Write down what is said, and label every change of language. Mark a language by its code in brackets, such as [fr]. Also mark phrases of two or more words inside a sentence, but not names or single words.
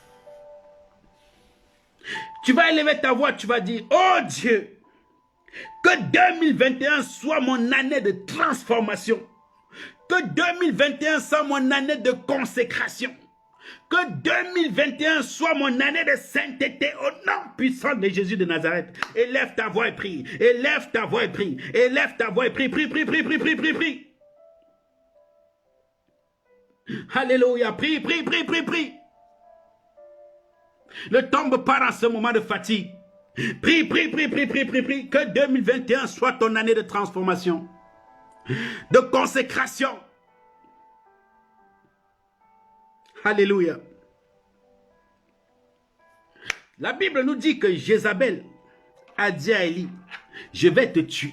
[fr] Tu vas élever ta voix, tu vas dire, oh Dieu, que 2021 soit mon année de transformation. Que 2021 soit mon année de consécration. Que 2021 soit mon année de sainteté au nom puissant de Jésus de Nazareth. Élève ta voix et prie. Élève ta voix et prie. Élève ta voix et prie. Prie, prie, prie, prie, prie, prie, prie. Alléluia. Prie, prie, prie, prie, prie. Ne tombe pas dans ce moment de fatigue. Prie, prie, prie, prie, prie, prie, prie. Que 2021 soit ton année de transformation. De consécration. Alléluia. La Bible nous dit que Jézabel a dit à Élie, je vais te tuer.